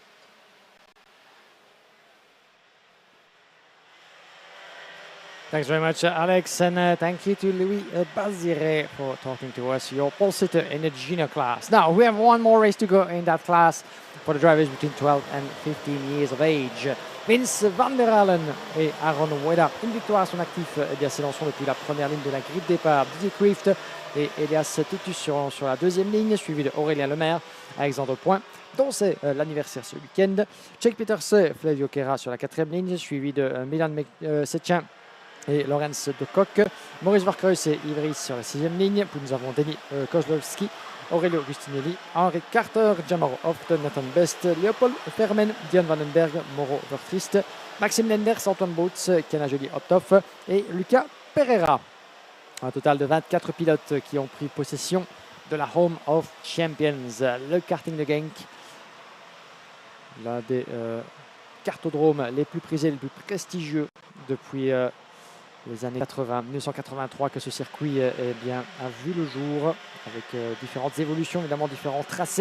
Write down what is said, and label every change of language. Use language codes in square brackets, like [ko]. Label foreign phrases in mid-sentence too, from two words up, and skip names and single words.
[en] Thanks very much, Alex, and thank you to Louis Bazire for talking to us, your pole sitter in the junior class. Now, we have one more race to go in that class for the drivers between 12 and 15 years of age. [fr] Vince van der Halen et Aaron Weda, une victoire à son actif, s'élanceront depuis la première ligne de la grille de départ. Didier Quift et Elias Titus seront sur la deuxième ligne, suivi de Aurélien Lemaire, Alexandre Point, dont c'est l'anniversaire ce week-end. Jake Peters, Flavio Quera sur la quatrième ligne, suivi de Milan Setien et Lorenz de Kock, Maurice Varkreus et Ivry sur la sixième ligne. Puis nous avons Denis Kozlowski, Aurelio Agustinelli, Henri Carter, Jamaro Hoft, Nathan Best, Leopold Fermen, Dion Vandenberg, Mauro Vertrist, Maxime Lenders, Antoine Boots, Kiana Jolie Optoff et Lucas Pereira. Un total de 24 pilotes qui ont pris possession de la Home of Champions, le karting de Genk, l'un des cartodromes les plus prisés, les plus prestigieux depuis les années 80, 1983 que ce circuit a vu le jour, avec différentes évolutions, évidemment différents tracés.